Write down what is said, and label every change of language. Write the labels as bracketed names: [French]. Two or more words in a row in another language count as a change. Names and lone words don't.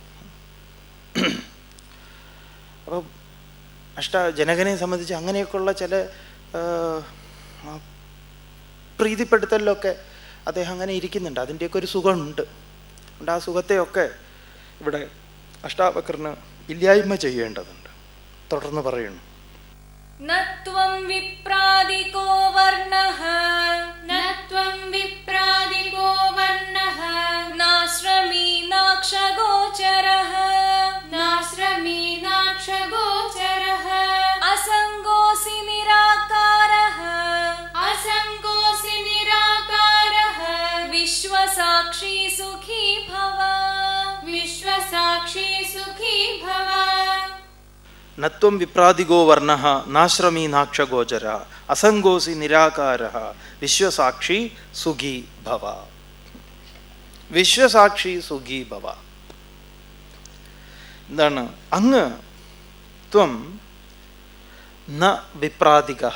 [Malayalam] അപ്പോൾ ജനകനെ സംബന്ധിച്ച് അങ്ങനെയൊക്കെയുള്ള ചില പ്രീതിപ്പെടുത്തലിലൊക്കെ അദ്ദേഹം അങ്ങനെ ഇരിക്കുന്നുണ്ട്. അതിൻ്റെയൊക്കെ ഒരു സുഖമുണ്ട്. ആ സുഖത്തെയൊക്കെ ഇവിടെ അഷ്ടാവക്രന് ഇല്ലായ്മ ചെയ്യേണ്ടതുണ്ട്. തുടർന്ന് പറയുന്നു, [Sanskrit] न त्वं विप्रादिको वर्णः नाश्रमी नाक्षगोचरः असङ्गोऽसि निराकारः विश्वसाक्षी सुखी भव നത്വം വിപ്രാതികോ വർണ്ണഃ നാശ്രമീ നാക്ഷഗോചര അസംഗോസി നിരാകാരഃ വിശ്വസാക്ഷി സുഖീ ഭവ. വിശ്വസാക്ഷി സുഖീ ഭവ. [Malayalam] എന്താണ്? അങ്ങ് [Sanskrit] ത്വം ന വിപ്രാതികഃ.